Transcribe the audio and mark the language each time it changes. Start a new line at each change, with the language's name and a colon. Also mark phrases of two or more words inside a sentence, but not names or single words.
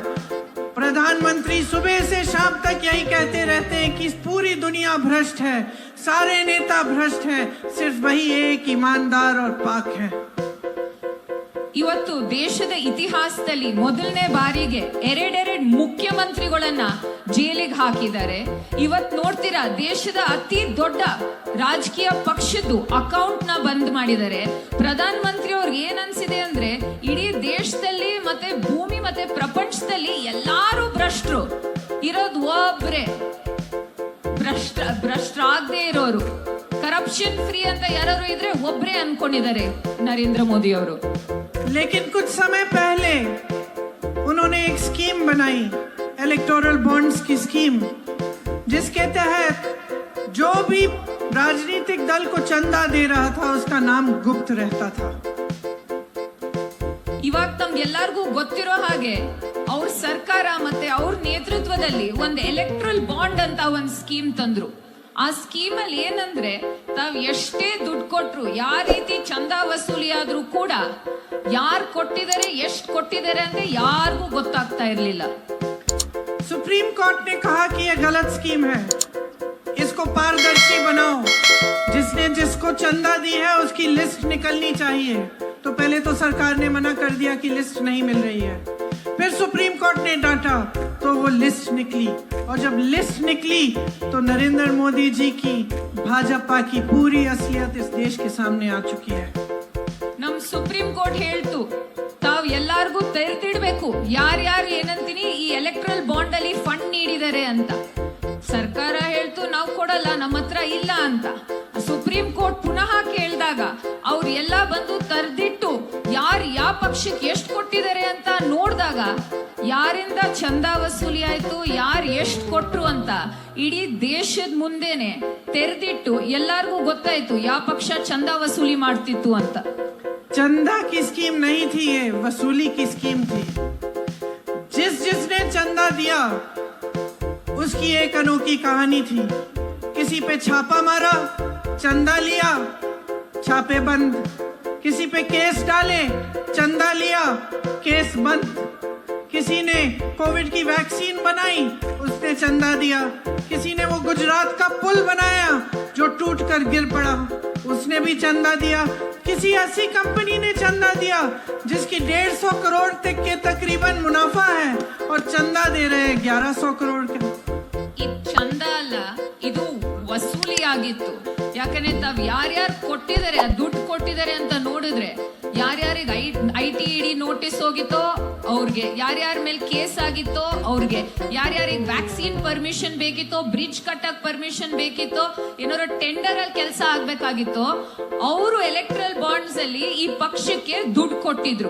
Hindi: प्रधानमंत्री सुबह से शाम तक यही कहते रहते हैं कि पूरी दुनिया भ्रष्ट है, सारे नेता भ्रष्ट हैं, सिर्फ वही एक ईमानदार और पाक है.
Kannada: ಇವತ್ತು ದೇಶದ ಇತಿಹಾಸದಲ್ಲಿ ಮೊದಲನೇ ಬಾರಿಗೆ ಎರಡೆರಡು ಮುಖ್ಯಮಂತ್ರಿಗಳನ್ನ ಜೈಲಿಗೆ ಹಾಕಿದ್ದಾರೆ. ಇವತ್ ನೋಡ್ತೀರಾ, ದೇಶದ ಅತಿ ದೊಡ್ಡ ರಾಜಕೀಯ ಪಕ್ಷದ್ದು ಅಕೌಂಟ್ ನ ಬಂದ್ ಮಾಡಿದ್ದಾರೆ. ಪ್ರಧಾನ ಮಂತ್ರಿ ಅವ್ರಿಗೆ ಏನ್ ಅನ್ಸಿದೆ ಅಂದ್ರೆ, ಇಡೀ ದೇಶದಲ್ಲಿ ಮತ್ತೆ ಭೂಮಿ ಮತ್ತೆ ಪ್ರಪಂಚದಲ್ಲಿ ಎಲ್ಲಾರು ಭ್ರಷ್ಟರು ಇರೋದು ಒಬ್ರೆ, ಭ್ರಷ್ಟರಾಗದೆ ಇರೋರು,
English: corruption free
Kannada: ಅಂತ ಯಾರು ಇದ್ರೆ ಒಬ್ರೆ ಅನ್ಕೊಂಡಿದ್ದಾರೆ ನರೇಂದ್ರ ಮೋದಿ ಅವರು.
Hindi: लेकिन कुछ समय पहले उन्होंने एक स्कीम बनाई,
English: electoral bonds
Hindi: की स्कीम, जिसके तहत जो भी राजनीतिक दल को चंदा दे रहा था उसका नाम गुप्त रहता था.
Kannada: ಇವಾಗ ತಮ್ಗೆಲ್ಲರಿಗೂ ಗೊತ್ತಿರೋ ಹಾಗೆ ಅವ್ರ ಸರ್ಕಾರ ಮತ್ತೆ ಅವ್ರ ನೇತೃತ್ವದಲ್ಲಿ ಒಂದು
English: electoral bond
Kannada: ಅಂತ ಒಂದು ಸ್ಕೀಮ್ ತಂದ್ರು. ಆ ಸ್ಕೀಮಲ್ಲಿ ಏನಂದ್ರೆ ತಾವ್ ಎಷ್ಟೇ ದುಡ್ಡು ಕೊಟ್ರು ಯಾವ ರೀತಿ ಚಂದ ವಸೂಲಿ ಆದ್ರೂ ಕೂಡ ಯಾರು ಕೊಟ್ಟಿದ್ದಾರೆ ಎಷ್ಟು ಕೊಟ್ಟಿದ್ದಾರೆ ಅಂತ ಯಾರಿಗೂ ಗೊತ್ತಾಗ್ತಾ ಇರ್ಲಿಲ್ಲ.
Hindi: सुप्रीम कोर्ट ने कहा कि यह गलत स्कीम है, इसको पारदर्शी बनाओ, जिसने जिसको चंदा दी है उसकी लिस्ट निकलनी चाहिए. तो पहले तो सरकार ने मना कर दिया कि लिस्ट नहीं मिल रही है, फिर सुप्रीम कोर्ट ने डांटा तो वो लिस्ट निकली, और जब लिस्ट निकली तो नरेंद्र मोदी जी की भाजपा की पूरी असलियत इस देश के सामने आ चुकी है.
Kannada: ನಮ್ ಸುಪ್ರೀಂ ಕೋರ್ಟ್ ಹೇಳ್ತು ತಾವ್ ಎಲ್ಲಾರ್ಗೂ ತೆರೆದಿಡ್ಬೇಕು ಯಾರ್ಯಾರು ಏನಂತೀನಿ ಈ
English: electoral bond
Kannada: ಅಲ್ಲಿ ಫಂಡ್ ನೀಡಿದ್ದಾರೆ ಅಂತ. ಸರ್ಕಾರ ಹೇಳ್ತು ನಾವು ಕೊಡಲ್ಲ, ನಮ್ಮ ಹತ್ರ ಇಲ್ಲ ಅಂತ. ಸುಪ್ರೀಂ ಕೋರ್ಟ್ ಪುನಃ ಕೇಳಿದಾಗ ಅವ್ರು ಎಲ್ಲ ಬಂದು ತರ್ದಿಟ್ಟು ಯಾರು ಯಾವ ಪಕ್ಷಕ್ಕೆ ಎಷ್ಟು ಕೊಟ್ಟಿದ್ದಾರೆ ಅಂತ ನೋಡಿದಾಗ ಯಾರಿಂದ ಚಂದ ವಸೂಲಿ ಆಯ್ತು, ಯಾರು ಎಷ್ಟು ಕೊಟ್ರು ಅಂತ ಇಡೀ ದೇಶದ ಮುಂದೆನೆ ತೆರೆದಿಟ್ಟು ಎಲ್ಲಾರ್ಗೂ ಗೊತ್ತಾಯ್ತು ಯಾವ ಪಕ್ಷ ಚಂದ ವಸೂಲಿ ಮಾಡ್ತಿತ್ತು ಅಂತ.
Hindi: चंदा की स्कीम नहीं थी, ये वसूली की स्कीम थी. जिसने चंदा दिया उसकी एक अनोखी कहानी थी. किसी पे छापा मारा, चंदा लिया, छापे बंद. किसी पे केस डाले, चंदा लिया, केस बंद. किसी ने कोविड की वैक्सीन बनाई, उसने चंदा दिया. किसी ने वो गुजरात का पुल बनाया जो टूट कर गिर पड़ा, उसने भी चंदा दिया. किसी ऐसी कंपनी ने चंदा दिया जिसकी 150 करोड़ तक के तकरीबन मुनाफा है और चंदा दे रहे हैं 1100 करोड़ के.
Kannada: ಇದು ಚಂದ ಅಲ್ಲ, ಇದು ವಸೂಲಿ ಆಗಿತ್ತು. ಯಾಕಂದ್ರೆ ತಾವ್ ಯಾರ್ಯಾರು ಕೊಟ್ಟಿದ್ದಾರೆ ದುಡ್ಡು ಕೊಟ್ಟಿದ್ದಾರೆ ಅಂತ ನೋಡಿದ್ರೆ ಯಾರ್ಯಾರಿಗೆ ITED ನೋಟಿಸ್ ಹೋಗಿತ್ತೋ ಅವ್ರಿಗೆ, ಯಾರ್ಯಾರ ಮೇಲೆ ಕೇಸ್ ಆಗಿತ್ತೋ ಅವ್ರಿಗೆ, ಯಾರ್ಯಾರಿಗೆ
English: vaccine permission
Kannada: ಬೇಕಿತ್ತೋ, ಬ್ರಿಡ್ಜ್ ಕಟ್ಟಕ್ ಪರ್ಮಿಷನ್ ಬೇಕಿತ್ತೋ, ಏನಾದ್ರು ಟೆಂಡರ್ ಅಲ್ಲಿ ಕೆಲಸ ಆಗ್ಬೇಕಾಗಿತ್ತೋ ಅವರು
English: electoral bonds
Kannada: ಅಲ್ಲಿ ಈ ಪಕ್ಷಕ್ಕೆ ದುಡ್ಡು ಕೊಟ್ಟಿದ್ರು.